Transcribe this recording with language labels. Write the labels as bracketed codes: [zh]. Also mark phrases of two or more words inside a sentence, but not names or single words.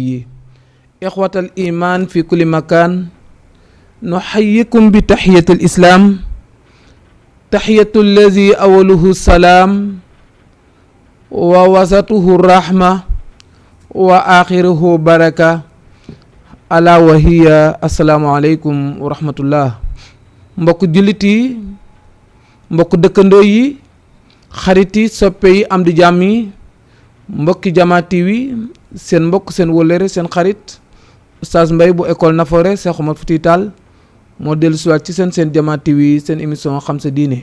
[ar] إخوة الإيمان في كل مكان، نحييكم بتحية الإسلام، تحية الذي أوله السلام ووسطه الرحمة وآخره بركة، ألا وهي السلام عليكم ورحمة الله. [wo] mbokk jullit yi, mbokk dëkkandoo yi, xarit yi, soppe yi, am di jàmm yi, mbokki Jama TV, seen mbokk, seen wóllëre, seen xarit Oustaz Mbaye bu école Nafoore Cheikh Oumar Foutiyou Tall moo dellu siwaat ci seen Jama TV, seen émission xam sa diine.